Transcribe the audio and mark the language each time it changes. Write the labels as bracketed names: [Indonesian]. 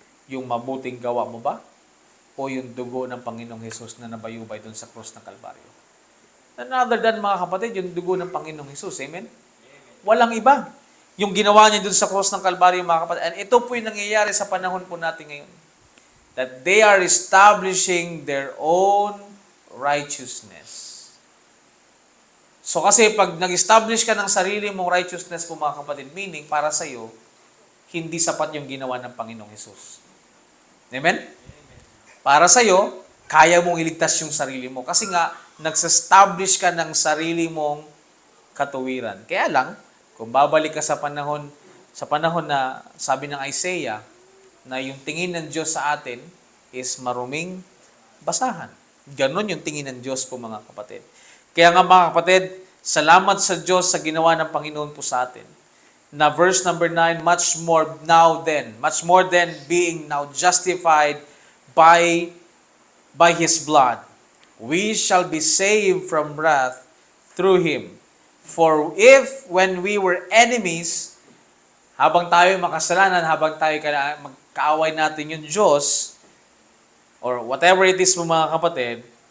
[Filipino] Yung mabuting gawa mo ba? O yung dugo ng Panginoong Hesus na nabayubay doon sa krus ng Kalbaryo? And other than mga kapatid, yung dugo ng Panginoong Hesus. Amen? Walang iba. Yung ginawa niya doon sa krus ng Kalbaryo mga kapatid. [English] And ito po yung nangyayari sa panahon po natin ngayon. That they are establishing their own righteousness. [Filipino] So kasi pag nag-establish ka ng sarili mong righteousness po mga kapatid, meaning para sa iyo, hindi sapat yung ginawa ng Panginoong Hesus. Amen? Para sa iyo, kaya mong iligtas yung sarili mo. Kasi nga, nag-establish ka ng sarili mong katuwiran. Kaya lang, kung babalik ka sa panahon na sabi ng Isaiah, na yung tingin ng Diyos sa atin is maruming basahan. Ganon yung tingin ng Diyos po mga kapatid. Kaya nga mga kapatid, salamat sa Diyos sa ginawa ng Panginoon po sa atin. [English] Na verse number 9, much more than being now justified by His blood, we shall be saved from wrath through Him. For if when we were enemies, [Filipino] habang tayo makasalanan, habang tayo magkaaway natin yung Diyos, [English] or whatever it is [Filipino] mga kapatid,